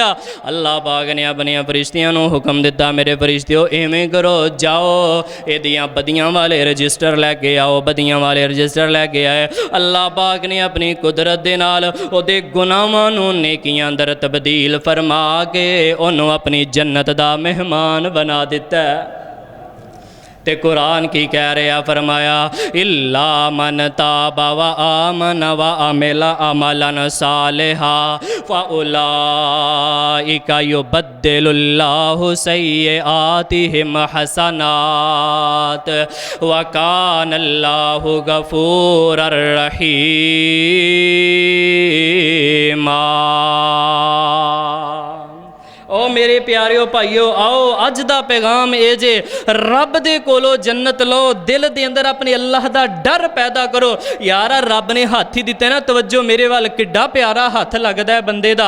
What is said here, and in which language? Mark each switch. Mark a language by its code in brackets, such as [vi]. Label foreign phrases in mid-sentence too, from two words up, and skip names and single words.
[pa] ਅੱਲਾਹ ਪਾਕ ਨੇ ਅਪਣੇ ਫ਼ਰਿਸ਼ਤਿਆਂ ਨੂੰ ਹੁਕਮ ਦਿੱਤਾ, ਮੇਰੇ ਫ਼ਰਿਸ਼ਤਿਓ ਏਵੇਂ ਕਰੋ, ਜਾਓ ਏਦੀਆਂ ਬਦੀਆਂ ਵਾਲੇ ਰਜਿਸਟਰ ਲੈਕੇ ਆਓ, ਬਦੀਆਂ ਵਾਲੇ ਰਜਿਸਟਰ ਲੈਕੇ ਆਏ। ਅੱਲਾਹ ਪਾਕ ਨੇ ਅਪਣੀ ਕੁਦਰਤ ਦੇ ਨਾਲ ਓਦੇ ਗੁਨਾਹਾਂ ਨੂੰ ਨੇਕੀਆਂ ਅੰਦਰ ਤਬਦੀਲ ਫ਼ਰਮਾ ਕੇ ਉਨ੍ਹਾਂਨੇ ਅਪਣੀ ਜੰਨਤ ਦਾ ਮਹਿਮਾਨ ਬਣਾ ਦਿੱਤਾ ਹੈ। ਤੇ ਕੁਰਾਨ ਕੀ ਕਹਿ ਰਿਹਾ, ਫ਼ਰਮਾਇਆ [ar] إلا من تاب و آمن و عمل عملا صالحا فأولئك يبدل الله سيئاتهم حسنات و كان الله غفورا رحيما. [pa] ਓ ਮੇਰੇ ਪਿਆਰਿਓ ਭਾਈਓ, ਆਓ ਅੱਜ ਦਾ ਪੈਗ਼ਾਮ ਏ ਜੇ ਰੱਬ ਦੇ ਕੋਲੋ ਜੰਨਤ ਲੋ, ਦਿਲ ਦੇ ਅੰਦਰ ਅਪਣੇ ਅੱਲਾਹ ਦਾ ਡਰ ਪੈਦਾ ਕਰੋ। ਯਾਰ ਰੱਬ ਨੇ ਹੱਥ ਹੀ ਦਿੱਤਾ ਨਾ, ਤਵੱਜੋ ਮੇਰੇ ਵਾਲ, ਕਿੱਡਾ ਪਿਆਰਾ ਹੱਥ ਲੱਗਦਾ ਹੈ ਬੰਦੇ ਦਾ।